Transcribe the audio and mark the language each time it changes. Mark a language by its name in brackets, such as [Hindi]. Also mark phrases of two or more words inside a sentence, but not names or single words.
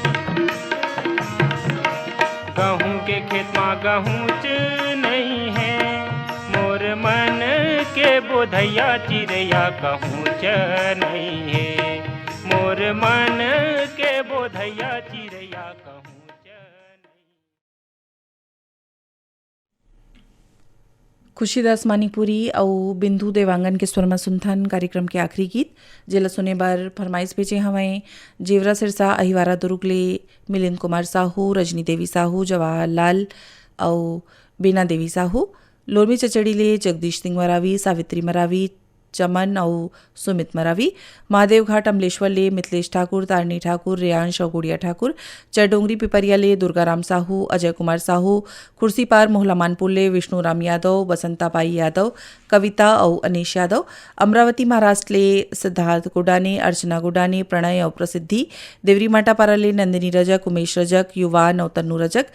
[Chhattisgarhi] गहूँ के खेत में गहूँ च नहीं है मोर मन के बोधैया चिड़ैया कहूँ च नहीं है मोर मन के बोधैया चिड़ैया कहूँ च नहीं। खुशीदास मानिकपुरी और बिंदु देवांगन के स्वर में सुनथन कार्यक्रम के आखिरी गीत जेला सुने बार फरमाइश भेजे हमें जेवरा सिरसा अहिवारा दुर्गले मिलिंद कुमार साहू रजनी देवी साहू जवाहर लाल और बीना देवी साहू लोरमी चचड़ीले जगदीश सिंह मरावी सावित्री मरावी चमन और सुमित मरावी महादेव घाट अमलेश्वर ले मिथिलेश ठाकुर तारणी ठाकुर रेयांश और गुड़िया ठाकुर चरडोंगरी पिपरिया ले दुर्गाराम साहू अजय कुमार साहू कुर्सी पार मोहला मानपुर ले विष्णुराम यादव बसंताबाई यादव कविता और अनीश यादव अमरावती महाराष्ट्र ले सिद्धार्थ गुडाने अर्चना गुडाने प्रणय और प्रसिद्धि देवरी माटापारा ले नंदिनी रजक उमेश रजक युवान और तन्नू रजक